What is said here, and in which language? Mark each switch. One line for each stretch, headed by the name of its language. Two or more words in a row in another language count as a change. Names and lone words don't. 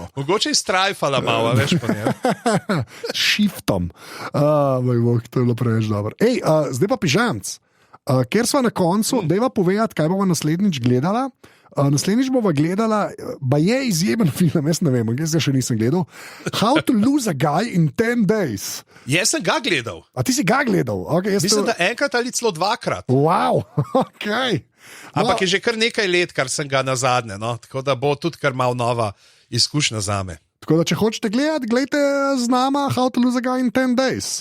Slovenian: Mogoče je strajfala malo, veš pa ne. Shiftom. Moj bog, to je bilo preveč dobro. Zdaj pa Pižamc. Ker smo na koncu, dajva povedati, kaj bomo naslednjič gledala. Naslednjič bomo gledala, pa je izjemen film, jaz ne vem, jaz ga še nisem gledal. How to lose a guy in 10 days. Jaz sem ga gledal. A ti si ga gledal? Okay, mislim, da enkrat ali celo 2krat. Wow, ok. Ampak je že kar nekaj let, kar sem ga nazadnje, no? Tako da bo tudi kar malo nova izkušnja zame. Tako da, če hočete gledati, gledajte z nama How to Lose a Guy in 10 Days.